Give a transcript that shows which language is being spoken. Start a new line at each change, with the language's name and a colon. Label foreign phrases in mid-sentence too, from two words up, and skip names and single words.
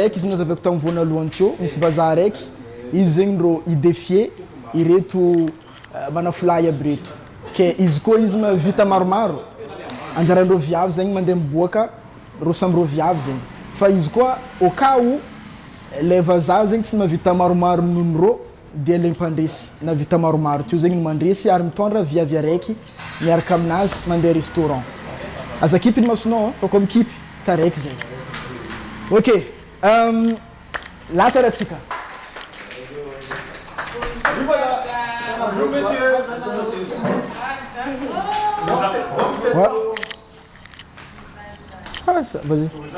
Malagasy: araiky izy nazavako tamin'ny voanalohany teo misy vazaha araiky izy zegny ro idefie ireto manafolay aby reto ke izy koa izy vita maromaro anjaran'reo viavy zegny mandeha miboaka ro samby reo viavy zegny fa izy koa
French: au cas où le
Malagasy: vazaha zegny tsy mavita maromaro nonoro dia le mpandresy na vita maromaro teo zegny mandresy ary mitondra viavy araiky miaraka aminazy mandeha restaurant aza kipy ny masonao fa comme kipy taraiky zegny ok lasa ratsika
French: vas-y